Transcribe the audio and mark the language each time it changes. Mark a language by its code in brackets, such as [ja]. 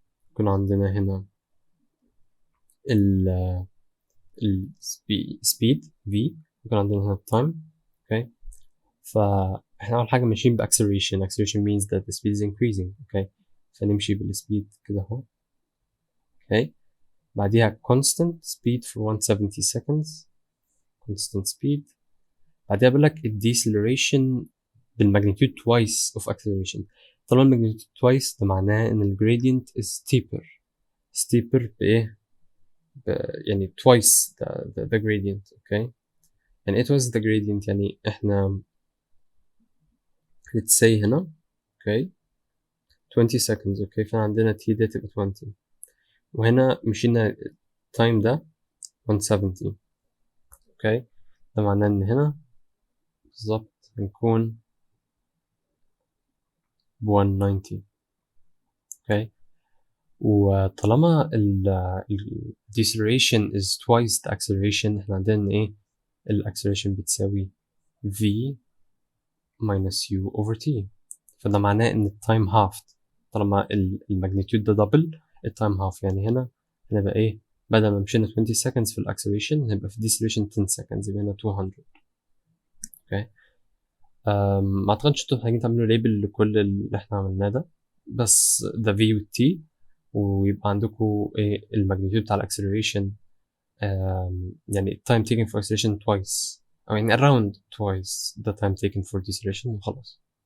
[ar] يكون عندنا هنا السبيد v، يكون عندنا هنا التايم. اوكي. فاحنا اول حاجه ماشيين باكسلريشن. [en] acceleration means that the speed is increasing. [ar] اوكي. فنمشي بالسبيد كده اهو. اوكي. بعديها [en] constant speed for 170 seconds. constant speed. [ar] بعدها بقول لك [en] الديسلريشن بالماجنتيود twice of acceleration. طالما الماجنتيود twice [ar] ده معناه ان [en] الجريدينت is steeper بايه؟ يعني twice the gradient. اوكي. يعني it was the gradient، [ar] يعني احنا [en] let's say هنا okay 20 seconds. Okay. [ar] فعندنا t ده تبقى 20 وهنا مشينا التايم ده 170. اوكي. ده معناه ان هنا بالظبط هنكون ب 190. اوكي. [en] وطالما ال deceleration is twice the acceleration، [ar] احنا عندنا ايه؟ [en] ال acceleration بتساوي v minus u over t. [ar] فده معناه ان [en] التايم halved. طالما الماجنتيود ده دبل، التايم half. [ar] يعني هنا هنبقى ايه؟ بدل ما مشينا 20 [en] seconds [ar] في الاكسلريشن هنبقى في deceleration 10 seconds، يبقى هنا 200. اوكي. ما اعتقدش انتوا محتاجين تعملوا ليبل لكل اللي احنا عملناه ده، بس ده v و t، ويبقى عندكم ايه الماجنتيود بتاع الاكسلريشن، يعني [en] time taken for acceleration twice، [ar] او يعني [en] around twice the time taken for deceleration، [ar] وخلاص.